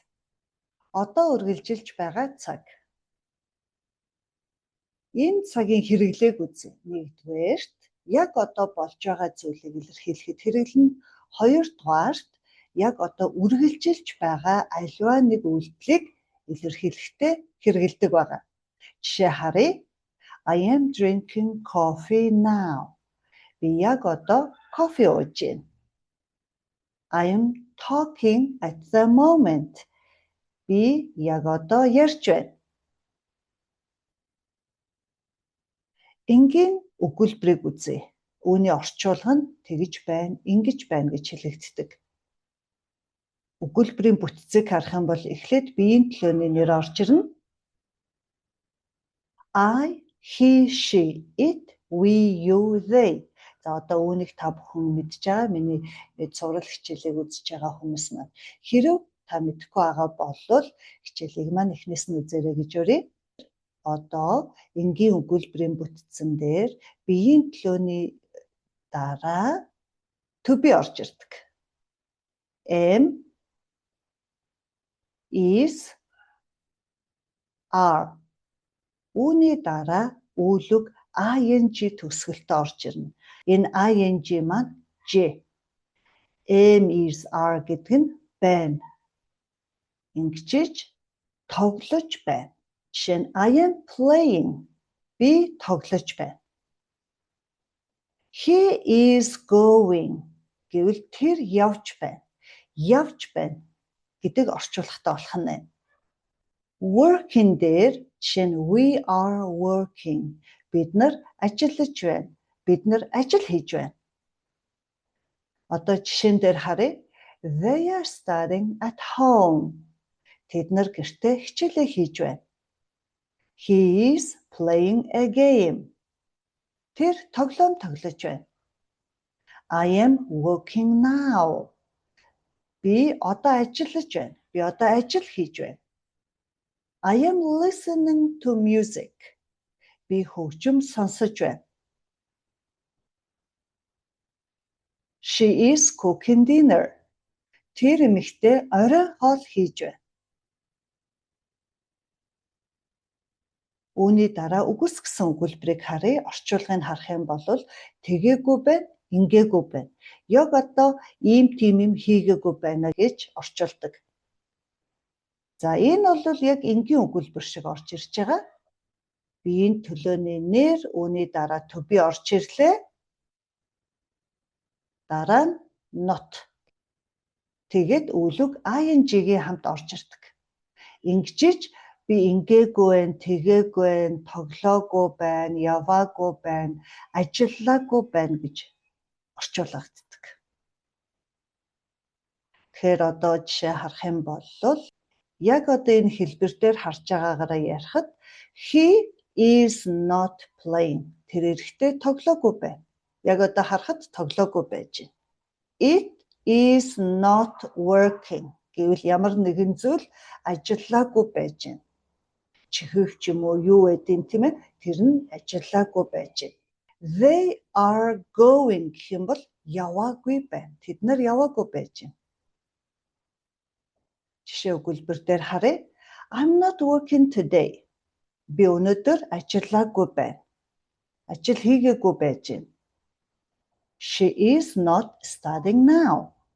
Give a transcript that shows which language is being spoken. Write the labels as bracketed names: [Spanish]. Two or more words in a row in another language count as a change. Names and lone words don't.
[Mongolian] Одоо үргэлжилж байгаа цаг. Энэ цагийн хэрэглээг үзье. Нэгдүгээрт яг одоо болж байгаа зүйлийг илэрхийлэхэд хэрэглэнэ. Хоёрдугаарт яг одоо үргэлжилж байгаа аливаа нэг үйлдэлийг илэрхийлэхдээ хэрэгэлдэг байгаа. Жишээ харъя. [English] I am drinking coffee now. [Mongolian] Би яг одоо кофе ууж байна. [English] I am talking at the moment. [Mongolian] Би яг одоо ярьж байна. Энгийн өгүүлбэрийг үзье. Үүний орчуулга нь тэгж байна, ингэж байна гэж хэлэгддэг. Өгүүлбэрийн бүтцийг харах юм бол эхлээд биеийн төлөөний нэр орж ирнэ. [English] I, he, she, it, we, you, they. [Mongolian] За одоо үүнийг та бүхэн мэдж байгаа. Миний цуврал хичээлийг үзэж байгаа хүмүүс маань. Хэрэв та мэдэхгүй байгаа бол хичээлийг маань эхнээс нь үзээрэй гэж өрье. Одоо энгийн өгүүлбэрийн бүтцэн дээр биеийн төлөөний дараа [English] to be [Mongolian] орж ирдэг. [English] Am, is, are. [Mongolian] Үүний дараа үйлэг ing төгсгөлтэй орж ирнэ. Энэ ing маань J. [English] Am, is, are [Mongolian] гэдэг нь байна. Ингэжиж тоглож байна. Жишээ нь [English] I am playing. [Mongolian] Би тоглож байна. [English] He is going. [Mongolian] Гэвэл тэр явж байна. Явж байна гэдэг орчуулгатай болох нь байна. [English] Working [Mongolian] дээр жишээ нь [English] we are working. [Mongolian] Бид нар ажиллаж байна. Бид нар ажил хийж байна. Одоо жишээн дээр харъя. [English] They are studying at home. [Mongolian] Тэд нар гэртээ хичээлээ хийж байна. [English] He is playing a game. [Mongolian] Тэр тоглоом тоглож байна. [English] I am working now. [Mongolian] Би одоо ажиллаж байна. Би одоо ажил хийж байна. [English] I am listening to music. [Mongolian] Би хөгжим сонсож байна. [English] She is cooking dinner. [Mongolian] Тэр эмэгтэй орой хоол хийж байна. Үүний дараа үгүйсгэсэн өгүүлбэрийг харъя. Орчуулгыг харах юм бол тэгээгүй байна, ингээгүй байна. Яг одоо ийм тийм юм хийгээгүй байна гэж орчуулдаг. За энэ бол яг энгийн өгүүлбэр шиг орж ирж байгаа. Биеийн төлөөний нэр, үүний дараа [English] to be [Mongolian] орж ирлээ. Дараа нь not. Тэгээд үйлэг ing-ийн хамт орж ирдэг. Ингэжиж би ингээгүй байна, тэгээгүй байна, тоглоогүй байна, яваагүй байна, ажиллаагүй байна гэж орчуулгаддаг. Тэгэхээр одоо жишээ харах юм бол яг одоо энэ хэлбэр дээр харж байгаагаараа ярихад [English] he is not playing. [Mongolian] Тэр эрэхтэй тоглоогүй байна. Яг одоо харахад тоглоогүй байж байна. [English] It is not working. [Mongolian] Гэвэл ямар нэгэн зүйл ажиллаагүй байж байна. Чихэх ч юм уу юу гэдэг тийм ээ. Тэр нь ажиллаагүй байж байна. [English] They are going [Mongolian] гэх юм бол яваагүй байна. Тэд нар яваагүй байж байна. Жишээ өгүүлбэр дээр харъя. [English] I'm not working today. [Mongolian] Би өнөөдөр ажиллаагүй байна. Ажил хийгээгүй байж байна. [English] She is not studying now.